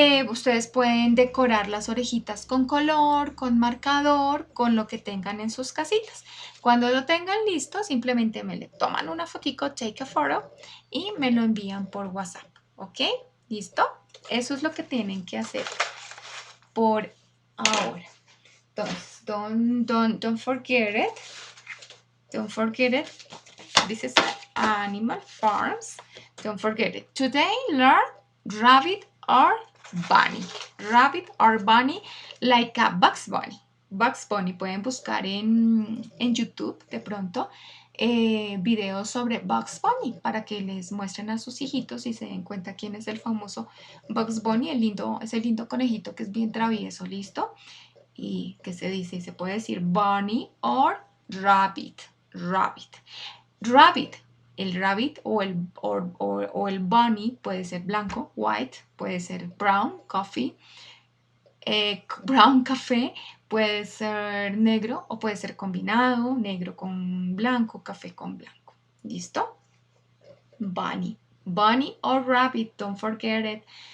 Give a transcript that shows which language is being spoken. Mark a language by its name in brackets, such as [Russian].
[Spanish] Ustedes pueden decorar las orejitas con color, con marcador, con lo que tengan en sus casitas. Cuando lo tengan listo, simplemente me le toman una fotico, [English] take a photo, [Spanish] y me lo envían por WhatsApp, ¿ok? ¿Listo? Eso es lo que tienen que hacer por ahora. [English] Entonces, don't forget it. Don't forget it. This is Animal Farms. Don't forget it. Today, learn rabbit or bunny. Rabbit or bunny, like a Bugs Bunny. Bugs Bunny. [Spanish] Pueden buscar en YouTube de pronto videos sobre Bugs Bunny para que les muestren a sus hijitos y se den cuenta quién es el famoso Bugs Bunny, ese lindo conejito que es bien travieso, ¿listo? Y que se dice, se puede decir [English] bunny or rabbit. Rabbit. Rabbit. [Spanish] El rabbit o el bunny puede ser blanco, white, puede ser brown, coffee, brown café, puede ser negro o puede ser combinado, negro con blanco, café con blanco. ¿Listo? Bunny. [English] Bunny or rabbit, don't forget it.